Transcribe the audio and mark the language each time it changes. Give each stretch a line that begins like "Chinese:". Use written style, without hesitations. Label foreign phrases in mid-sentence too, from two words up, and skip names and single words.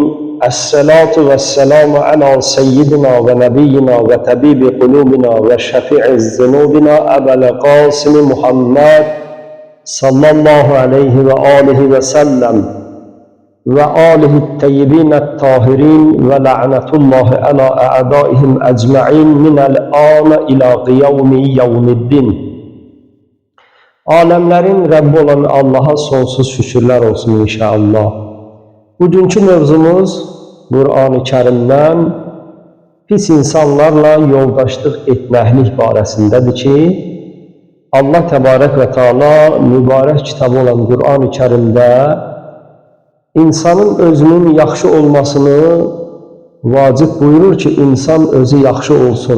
Arabic: الصلاة والسلام على سيدنا ونبينا وطبيب قلوبنا وشفيع ذنوبنا أبي القاسم محمد صلى الله عليه وآله وسلم وآله الطيبين الطاهرين ولعنة الله على أعدائهم أجمعين من الآن إلى قيام يوم الدين.
Turkish: Alemlerin Rəbbi olan Allah'a sonsuz şükürler olsun inşallah.
Azerbaijani: Bugünkü mövzumuz Qur'an-ı Kerimdən pis insanlarla yoldaşlıq etməklik barəsindədir ki, Allah Təbarək və Teala mübarək kitabı olan Qur'an-ı Kerimdə insanın özünün yaxşı olmasını vacib buyurur ki, insan özü yaxşı olsun.